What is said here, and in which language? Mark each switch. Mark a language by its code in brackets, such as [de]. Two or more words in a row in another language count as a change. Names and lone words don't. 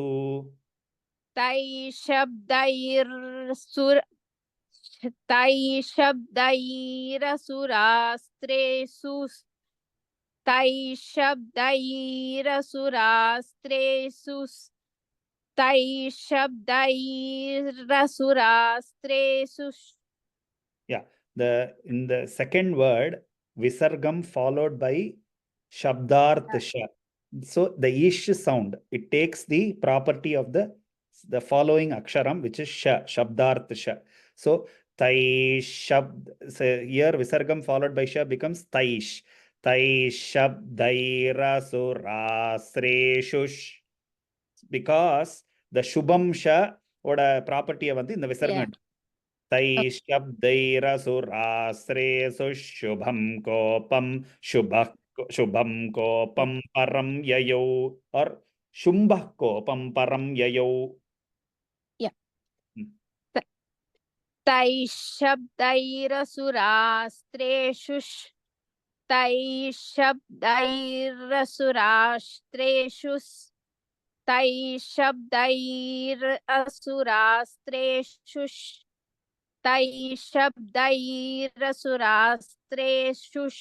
[sa] तैः शब्दैरसुरास्त्रेषु तैः शब्दैरसुरास्त्रेषु तैः शब्दैरसुरास्त्रेषु [en] Yeah, in the second word, visargam followed by shabdarth sha. So the ish sound, it takes the property of the following aksharam, which is sha, shabdarth sha. So tai shabd, so here visargam followed by sha becomes taish. [sa] तैः शब्दैरसुरास्रेषुः. [en] Because the shubham sha oda property [ta] வந்து இந்த விசர்கம் [sa] तैः शब्दैरसुरास्रेषु शुभं कोपं शुभं कोपं परं ययौ और शुम्भः कोपं परं ययौ. तैः शब्दैरसुरास्त्रेषु तैः शब्दैरसुरास्त्रेषु तैः शब्दैरसुरास्त्रेषु तैः शब्दैरसुरास्त्रेषु